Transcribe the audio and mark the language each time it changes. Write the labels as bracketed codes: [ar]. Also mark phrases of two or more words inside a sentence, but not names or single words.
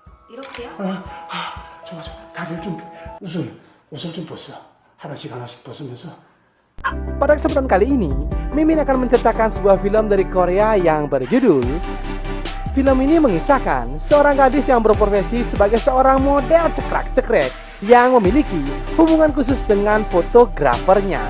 [ko] 이렇게요? 좋아. 다리를 좀 옷을 좀 벗어. 하나씩 벗으면서. [id] Pada kesempatan kali ini, Mimin akan menceritakan sebuah film dari Korea yang berjudul. Film ini mengisahkan seorang gadis yang berprofesi sebagai seorang model cekrek-cekrek yang memiliki hubungan khusus dengan fotografernya.